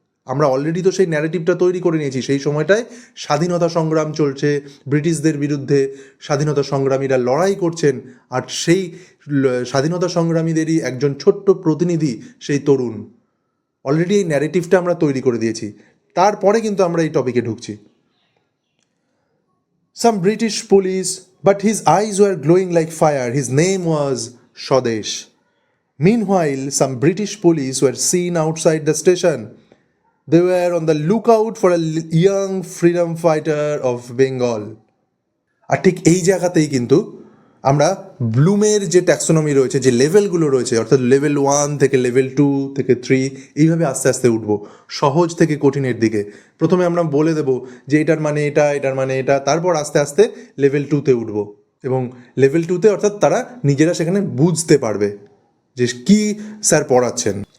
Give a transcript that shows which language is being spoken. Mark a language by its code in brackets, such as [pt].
[bn] আমরা অলরেডি তো সেই ন্যারেটিভটা তৈরি করে নিয়েছি, সেই সময়টায় স্বাধীনতা সংগ্রাম চলছে, ব্রিটিশদের বিরুদ্ধে স্বাধীনতা সংগ্রামীরা লড়াই করছেন, আর সেই স্বাধীনতা সংগ্রামীদেরই একজন ছোট্ট প্রতিনিধি সেই তরুণ। অলরেডি এই ন্যারেটিভটা আমরা তৈরি করে দিয়েছি, তারপরে কিন্তু আমরা এই টপিকে ঢুকছি। [en] Some British police, but his eyes were glowing like fire. His name was Swadesh. Meanwhile, some British police were seen outside the station. They were on the lookout for a young freedom fighter of Bengal. [bn] আর ঠিক এই জায়গাতেই কিন্তু আমরা ব্লুমের যে taxonomy রয়েছে, যে লেভেলগুলো রয়েছে, অর্থাৎ লেভেল 1 থেকে লেভেল 2 থেকে 3, এইভাবে আস্তে আস্তে উঠব সহজ থেকে কঠিনের দিকে। প্রথমে আমরা বলে দেব যে এটার মানে এটা, এটার মানে এটা, তারপর আস্তে আস্তে লেভেল 2তে উঠব, এবং লেভেল 2তে অর্থাৎ তারা নিজেরা সেখানে বুঝতে পারবে যে কি স্যার পড়াচ্ছেন।